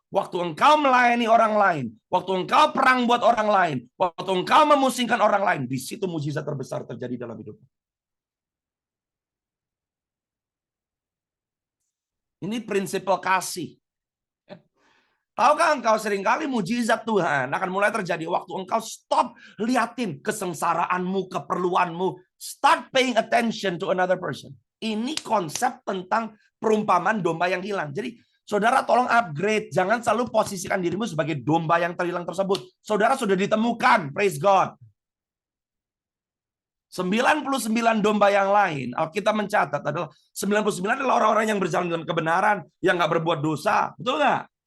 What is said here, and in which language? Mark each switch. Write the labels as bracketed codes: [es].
[id] Waktu engkau melayani orang lain, waktu engkau perang buat orang lain, waktu engkau memusingkan orang lain, di situ mujizat terbesar terjadi dalam hidupmu. Ini prinsip kasih. Tahukah engkau seringkali mujizat Tuhan akan mulai terjadi waktu engkau stop liatin kesengsaraanmu, keperluanmu. [en] Start paying attention to another person. [id] Ini konsep tentang perumpamaan domba yang hilang. Jadi saudara tolong upgrade. Jangan selalu posisikan dirimu sebagai domba yang terhilang tersebut. Saudara sudah ditemukan. [en] Praise God. [id] 99 domba yang lain, Alkitab mencatat adalah 99 adalah orang-orang yang berjalan dalam kebenaran, yang nggak berbuat dosa. Betul nggak?